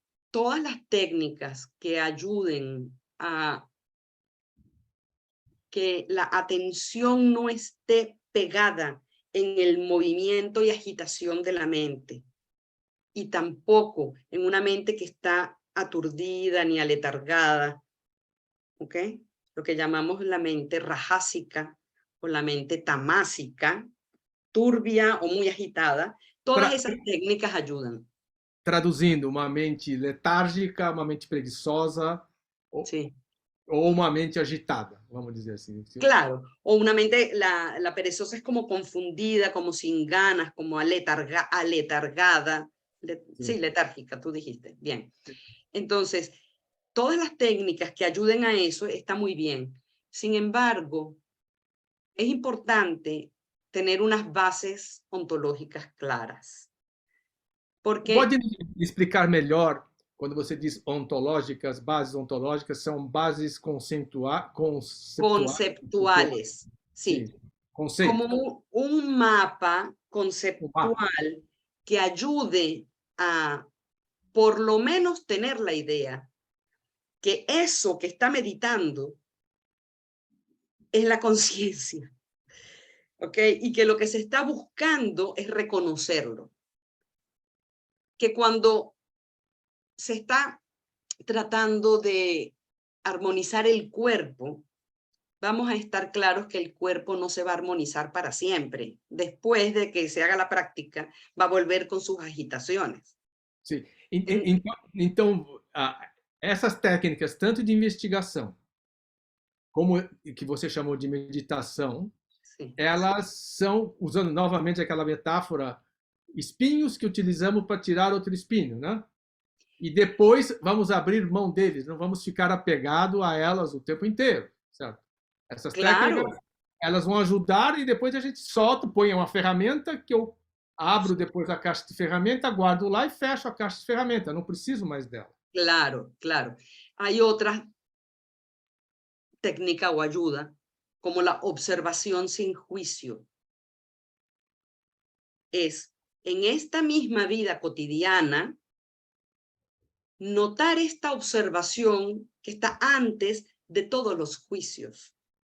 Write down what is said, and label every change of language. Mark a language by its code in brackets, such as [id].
[es] Todas las técnicas que ayuden a que la atención no esté pegada en el movimiento y agitación de la mente, y tampoco en una mente que está aturdida ni aletargada, ¿ok? Lo que llamamos la mente rajásica o la mente tamásica, turbia o muy agitada. Todas Tra esas técnicas ayudan. [pt] traduzindo, uma mente letárgica, uma mente preguiçosa [es] Sí. [pt] ou uma mente agitada, vamos dizer assim. [es] Claro, o una mente, la perezosa es como confundida, como sin ganas, como aletargada. Sí, letárgica, tú dijiste. Bien. Entonces, todas las técnicas que ayuden a eso está muy bien. Sin embargo, es importante tener unas bases ontológicas claras. Porque [pt] Pode me explicar melhor quando você diz ontológicas, bases ontológicas são bases conceptuais? [es] conceptuales, [pt] Sim, [es] sí, [pt] conceito. [es] como un mapa [pt] O mapa. [es] conceptual que ayude a por lo menos tener la idea que eso que está meditando es la conciencia, ¿ok? Y que lo que se está buscando es reconocerlo. Que cuando se está tratando de armonizar el cuerpo, vamos a estar claros que el cuerpo no se va a armonizar para siempre. Después de que se haga la práctica, va a volver con sus agitaciones. [pt] Sim. En- Então, essas técnicas, tanto de investigação, como que você chamou de meditação, [es] sí, [pt] elas são, usando novamente aquela metáfora, espinhos que utilizamos para tirar outro espinho, né? E depois vamos abrir mão deles, não vamos ficar apegado a elas o tempo inteiro, certo? Essas técnicas, [es] claro, [pt] elas vão ajudar e depois a gente solta, põe uma ferramenta que eu abro depois a caixa de ferramenta, guardo lá e fecho a caixa de ferramenta, não preciso mais dela. [es] claro, claro. Hay otras técnicas o ayuda, como la observación sin juicio. Es en esta misma vida cotidiana, notar esta observación que está antes de todos los juicios.